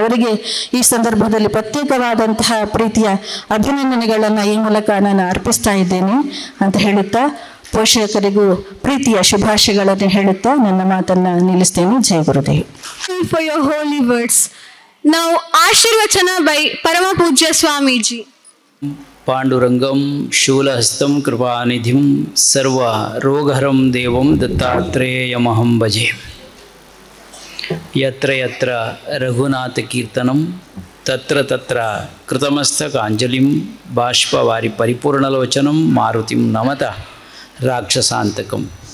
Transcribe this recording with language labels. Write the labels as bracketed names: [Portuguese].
[Kannada] ಅವರಿಗೆ ಈ ಸಂದರ್ಭದಲ್ಲಿ ಪ್ರತ್ಯೇಕವಾದಂತಹ ಪ್ರೀತಿಯ ಅಭಿನಂದನೆಗಳನ್ನು ಈ ಮೂಲಕ ನಾನು ಅರ್ಪಿಸ್ತಾ ಇದ್ದೇನೆ ಅಂತ ಹೇಳುತ್ತಾ, ಪೋಷಕರಿಗೂ ಪ್ರೀತಿಯ ಶುಭಾಶಯಗಳನ್ನು ಹೇಳುತ್ತಾ ನನ್ನ ಮಾತನ್ನು ನಿಲ್ಲಿಸ್ತೇನೆ. ಜಯ Gurudev. [English] For your holy words. Now, Ashirvachana by Parama Pujya Swamiji. [Sanskrit] ಪಾಂಡುರಂಗಂ ಶೂಲಹಸ್తం ಕೃಪಾನಿಧಿಂ ಸರ್ವರೋಗಹರಂ ದೇವಂ ದತ್ತಾತ್ರೇಯಮಹಂ ಭಜೆ. ಯತ್ರ ಯತ್ರ ರಘುನಾಥಕೀರ್ತನಂ ತತ್ರ ತತ್ರ ಕೃತಮಸ್ತಕಾಂಜಲಿಂ ಬಾಷ್ಪವಾರಿ ಪರಿಪೂರ್ಣಲೋಚನಂ ಮಾರುತಿಂ ನಮತಃ ರಾಕ್ಷಸಾಂತಕಂ.